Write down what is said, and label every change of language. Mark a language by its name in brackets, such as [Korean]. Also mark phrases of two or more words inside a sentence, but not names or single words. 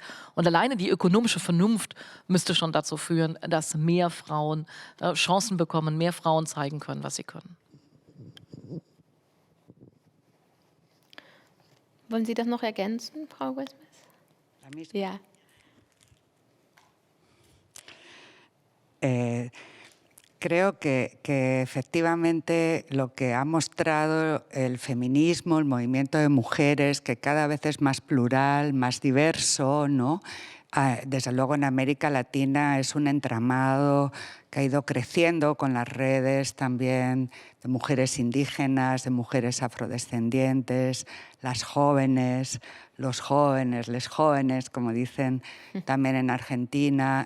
[German] Und alleine die ökonomische Vernunft müsste schon dazu führen, dass mehr Frauen Chancen bekommen, mehr Frauen zeigen können, was sie können. Wollen Sie das noch ergänzen, Frau Guesmes? Ja. [Spanish] Creo que efectivamente lo que ha mostrado el feminismo, el movimiento de mujeres, que cada vez es más plural, más diverso, ¿no? Desde luego en América Latina es un entramado que ha ido creciendo con las redes también de mujeres indígenas, de mujeres afrodescendientes, las jóvenes, los jóvenes, les jóvenes, como dicen también en Argentina.